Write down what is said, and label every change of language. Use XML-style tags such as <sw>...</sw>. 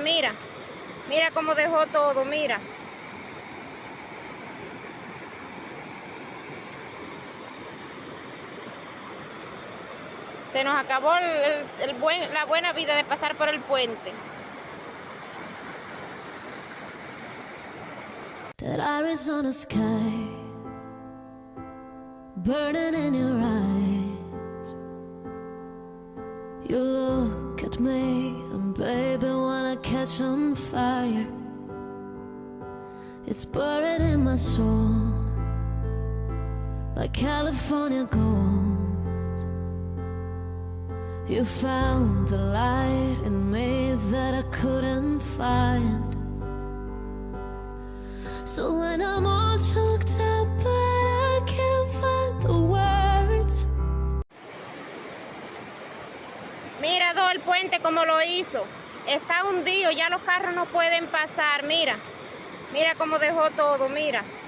<es>Mira, mira cómo dejó todo, mira. Se nos acabó la buena vida de pasar por el puente.</es> <en>That Arizona sky burning in your eyes. You look at me and baby wanna catch on fire. It's buried in my soul like California gold. You found the light in me that I couldn't find. So when I'm all choked up but I can't find the words.</en> <es>Mira, el puente como lo hizo. Está hundido, ya los carros no pueden pasar. Mira, mira cómo dejó todo, mira.</es>